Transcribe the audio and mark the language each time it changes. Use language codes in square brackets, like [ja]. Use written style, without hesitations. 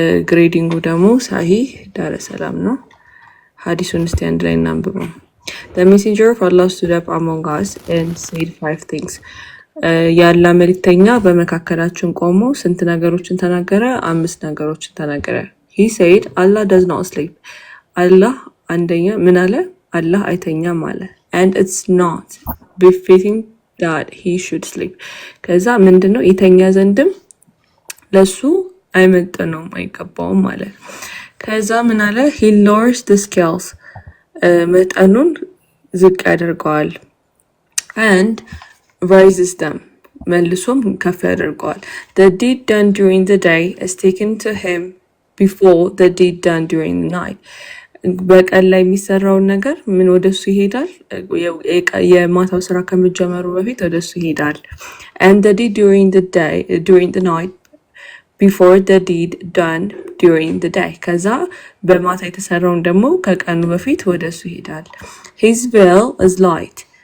[am] ግሬዲንጉ ደግሞ ሳሂህ ዳረ ሰላም ነው። ሐዲሱን እስቲ አንድ ላይ እናንብበው። [en] The messenger of Allah stood up among us and said 5 things. [am] ያላ መልእክተኛ በመካከላችን ቆሞ ስንት ነገሮችን ተናገረ? 5 ነገሮችን ተናገረ። [en] He said Allah does not sleep. [am] Allah አንደኛ ምን አለ? አላህ አይተኛም አለ። [en] And it's not befitting that he should sleep. [am] ከዛ ምንድነው የተኛ ዘንድም ለሱ አይመጥነውም አይገባውም አለ። ከዛ ምን አለ? [en] He lowers the scales. [am] መጠኑን ዝቅ ያደርገዋል። [en] and rises them [am] መልሶም ከፍ ያደርገዋል። [en] the deed done during the day is taken to him before the deed done during the night. [am] በቀን ላይ የሚሰራውን ነገር ምን ወደሱ ይሄዳል? የማታው ስራ ከመጀመሩ በፊት ወደሱ ይሄዳል። [en] and the deed during the night before the deed done during the day. [am] ከዛ በማታ የተሰራውን ደግሞ ከቀኑ በፊት ወደሱ ይሄዳል። [en] his veil is light.